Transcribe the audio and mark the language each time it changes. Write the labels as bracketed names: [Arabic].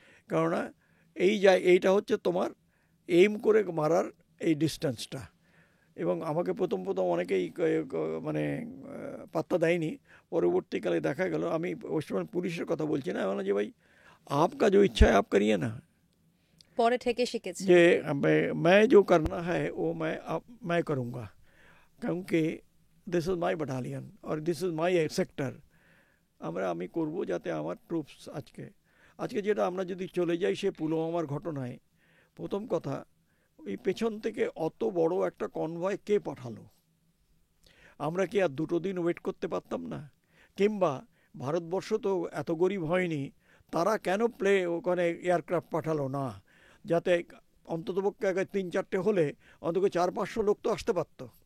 [Bangla] কেননা এইটা হচ্ছে তোমার এইম করে মারার এই ডিস্টেন্সটা। এবং আমাকে প্রথম অনেকেই মানে পাত্তা দেয়নি। পরবর্তীকালে দেখা গেল, আমি ওয়েস্টবেঙ্গল পুলিশের কথা বলছি না, বললাম যে ভাই [Hindi] आपका जो इच्छा है आप करिए ना। [Bangla] পরে থেকে শিখেছি যে [Hindi] मैं जो करना है वो मैं करूँगा, क्योंकि [English] this is my battalion [Hindi] और [English] This is my sector. [Bangla] আমি করব যাতে আমার ট্রুপস আজকে যেটা আমরা যদি চলে যাই সে পুলওয়ামার ঘটনায়, প্রথম কথা, ওই পেছন থেকে অত বড় একটা কনভয় কে পাঠালো? আমরা কি আর 2 দিন ওয়েট করতে পারতাম না? কিংবা ভারতবর্ষ তো এত গরিব হয়নি, তারা কেন ওখানে এয়ারক্রাফট পাঠালো না, যাতে অন্ততপক্ষে আগে 3-4টে হলে অন্তত 400-500 লোক তো আসতে পারত।